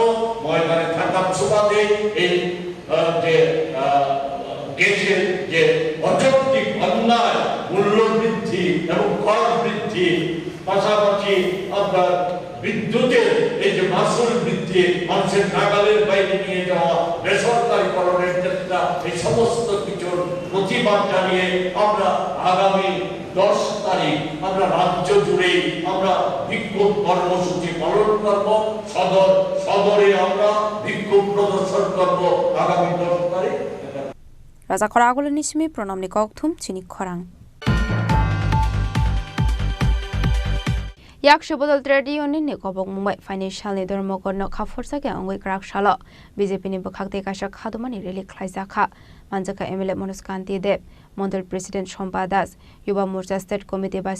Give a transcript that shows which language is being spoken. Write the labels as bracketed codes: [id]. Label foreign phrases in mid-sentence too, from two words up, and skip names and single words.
[bn] ময়দানে থাকার সুবাদে এই যে দেশের যে অযৌক্তিক অন্যায়, মূল্য বৃদ্ধি এবং কর বৃদ্ধি, পাশাপাশি আপনার বিদ্যুতের এই যে মাসুল বৃদ্ধি, মানুষের নাগালের বাইরে নিয়ে যাওয়া, বেসরকারীকরণের চেষ্টা, এই সমস্ত কিছুর প্রতিবাদ জানিয়ে আমরা আগামী 10 তারিখ আমরা রাজ্য জুড়ে আমরা বিক্ষোভ কর্মসূচি পালন করব। সদরে আমরা বিক্ষোভ প্রদর্শন করব আগামী 10 তারিখ। [trp] Raza Khoragul Nishmi Pronomni Kokthum Chini Khorang Yak Shubodol [en] Trade Union [trp] Nikobok Mumbai [en] Financial Leader [trp] Mokorno Khaforsake Angwe Krakshala BJP ni Bukhakte Kasha Khadumani Reli Khlaizakha Manjaka MLA Monuskanti Deb Mondal President Shompa Das Yuba Morcha [en] State Committee Vice